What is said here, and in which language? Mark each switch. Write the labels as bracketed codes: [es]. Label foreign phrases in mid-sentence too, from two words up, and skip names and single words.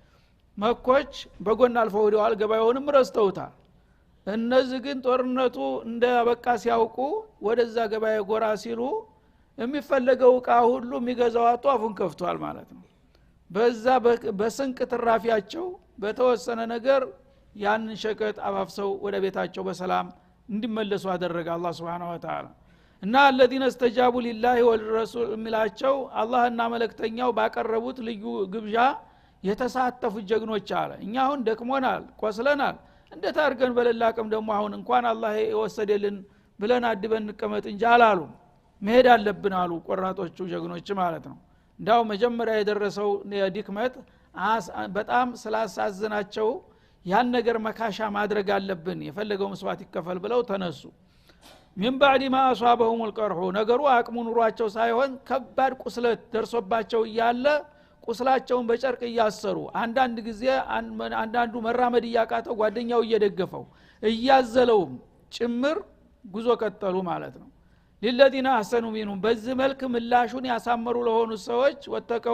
[am] መኮች በጎን አልፈው ሄደዋል ገበያውንም ረስተውታል እነዚህ ግን ጦርነቱ እንደበቃ ሲያውቁ ወደዛ ገበያ ጎራ ሲሉ የሚፈልገው ዕቃ ሁሉ የሚገዛው አጧፉን ከፍቷል ማለት ነው በዛ በስንቅ ትራፊያቸው በተወሰነ ነገር ያን ሸቀጥ አባፍሰው ወደ ቤታቸው በሰላም እንዲመለሱ አደረገ አላህ [ar] سبحانه وتعالى [am] እና [ar] الذين استجابوا لله والرسول [am] ሚላቸው አላህና መልእክተኛው ባቀረቡት ልዩ ግብዣ የተሳተፉ ጀግኖች አለ እኛ አሁን ደክሞናል ቆስለናል እንዴት አድርገን በለላቅም ደግሞ አሁን እንኳን አላህ የወሰደልን ብለን አድበን እንቀመጥ እንጂ አላሉ መሄድ አለብን አሉ ቆራጦቹ ጀግኖች ማለት ነው እንዳው መጀመሪያ የደረሰው ድክመት በጣም ስላሳዘናቸው ያን ነገር መካሻ ማድረግ አለብን የፈለገው መስዋዕት ይከፈል ብለው ተነሱ [ar] من بعد ما اصابهم القرح [am] ነገሩ አቅሙ ኑሯቸው ሳይሆን ከባድ ቁስለት ደርሶባቸው ያለ ቁስላቸውን በጨርቅ ያሰሩ አንዳንድ ጊዜ አንዳንዱ መራመድ ያቃተው ጓደኛው እየደገፈው እያዘለው ጭምር ጉዞ ቀጠሉ ማለት ነው [ar] للذين أحسنوا منهم [am] በዚህ መልክ ምላሹን ያሳመሩ ለሆኑ ሰዎች ወተቀው